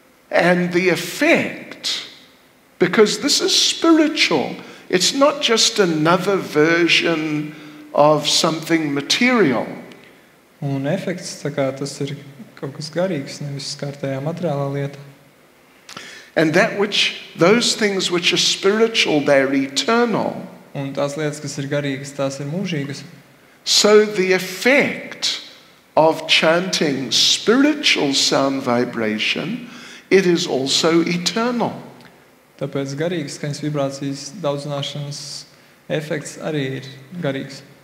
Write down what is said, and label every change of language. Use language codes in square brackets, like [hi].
[en] And the effect, because this is spiritual, it's not just another version of something material. [lv] Un efekts, tā kā tas ir kaut kas garīgs, nevis kārtējā materiālā lieta. [en] And those things which are spiritual, they're eternal. [lv] Un tās lietas, kas ir garīgas, tās ir mūžīgas. [en] So the effect of chanting spiritual sound vibration, it is also eternal. [lv] Tāpēc garīgas skaņas vibrācijas daudzināšanas efekts arī ir garīgs.